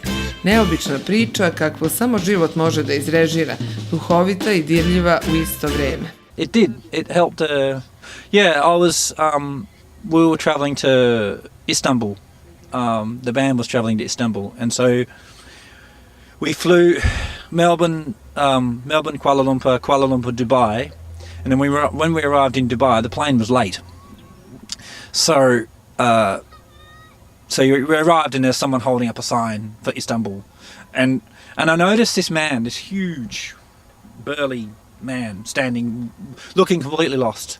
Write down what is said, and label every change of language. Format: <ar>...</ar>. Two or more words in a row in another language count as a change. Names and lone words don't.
<sr>Neobična priča kakvu samo život može da izrežira, duhovita i dirljiva u isto vreme.</sr> <en>It did. It helped. We were traveling to Istanbul. The band was traveling to Istanbul, and so we flew Melbourne, Kuala Lumpur, Dubai. And then when we arrived in Dubai, the plane was late. So we arrived and there's someone holding up a sign for Istanbul, and I noticed this huge, burly man standing, looking completely lost.</en>